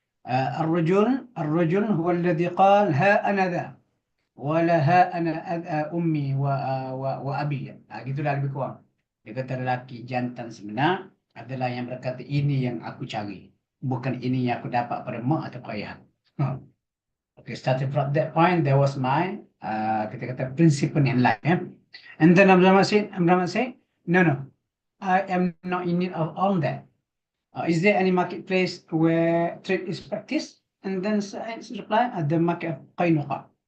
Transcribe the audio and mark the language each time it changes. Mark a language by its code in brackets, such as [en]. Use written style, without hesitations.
[ar] الرجل هو الذي قال ها أنا ذا ولا ها أنا أمي وأبي. [ms] Gitulah lebih kurang. Dia kata lelaki jantan sebenar adalah yang berkata ini yang aku cari, bukan ini yang aku dapat pada mak atau ayah. [en] Okay, starting from that point, there was my [ms] kita kata [en] principle in life. And then Abdurrahman said, no, I am not in need of all that. Is there any marketplace where trade is practiced? And then Sa'id replied, at the market of Qaynuqa.